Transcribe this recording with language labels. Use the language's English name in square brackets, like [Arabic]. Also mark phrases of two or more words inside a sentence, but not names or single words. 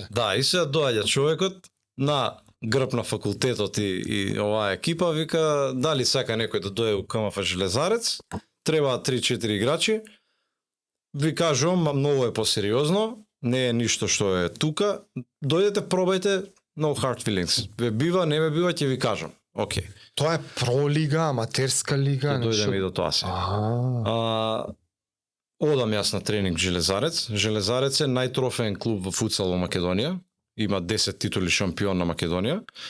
[Macedonian] да, и сега доаѓа човекот на грб на факултетот и оваа екипа, вика дали сака некој да дое у КМФ Железарец, треба 3-4 играчи. Ви кажувам, многу е посериозно, не е ништо што е тука. Дојдете, пробајте, [English] no hard feelings. [Macedonian] Ве бива, не ве бива, ќе ви кажам. Океј. Тоа е про лига, аматерска лига, Ќе дојдеме и до тоа се. Одам јас на тренинг Железарец. Железарец е најтрофеен клуб во футсал во Македонија. Има 10 титули шампион на Македонија.